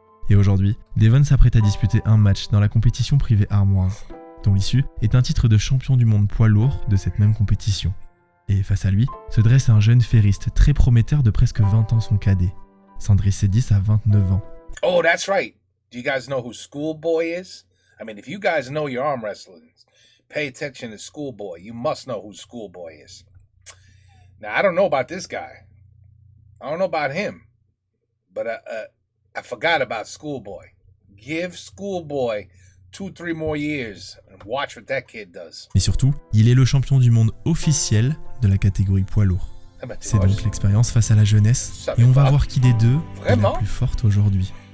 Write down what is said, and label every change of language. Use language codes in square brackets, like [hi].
[fr] Et aujourd'hui, Devon s'apprête à disputer un match dans la compétition privée Arm Wars, dont l'issue est un titre de champion du monde poids lourd de cette même compétition. Et face à lui, se dresse un jeune ferriste très prometteur de presque 20 ans son cadet. Sandris Sedis a 29 ans. [en] Oh, that's right. Do you guys know who Schoolboy is? I mean, if you guys know your arm wrestling, pay attention to Schoolboy. You must know who Schoolboy is. Now, I don't know about this guy. I don't know about him. But I forgot about Schoolboy. Give Schoolboy 2-3 more years and watch what that kid does. [fr] Mais surtout, il est le champion du monde officiel de la catégorie poids lourd. C'est donc l'expérience face à la jeunesse, et on va voir qui des deux est la plus forte aujourd'hui.